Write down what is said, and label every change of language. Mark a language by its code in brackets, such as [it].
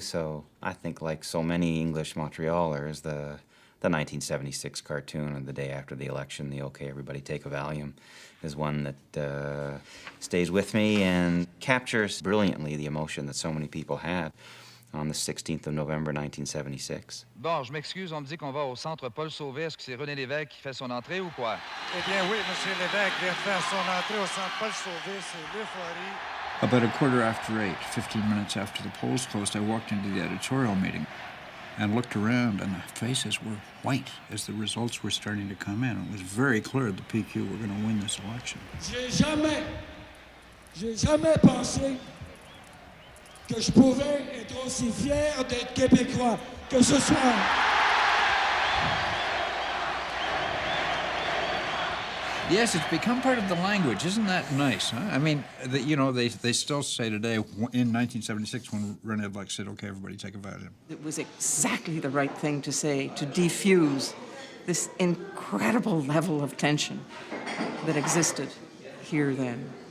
[en] So I think, like so many English Montrealers, the 1976 cartoon of the day after the election, the "Okay, everybody take a Valium," is one that stays with me and captures brilliantly the emotion that so many people had on the 16th of November 1976. [fr] Bon, je m'excuse, on me dit qu'on va au centre Paul Sauvé. Est-ce que c'est René Lévesque qui fait son entrée ou quoi? Eh bien oui, M. Lévesque vient faire son entrée au centre Paul Sauvé, c'est l'euphorie. [en] About 8:15, 15 minutes after the polls closed, I walked into the editorial meeting and looked around, and the faces were white as the results were starting to come in. It was very clear the PQ were going to win this election. [fr] J'ai jamais pensé que je pouvais être aussi fier d'être Québécois que ce soir. [en] Yes, it's become part of the language. Isn't that nice? Huh? I mean, they still say today, in 1976, when René Lévesque said, "Okay, everybody take a Valium." It was exactly the right thing to say to defuse this incredible level of tension that existed here then.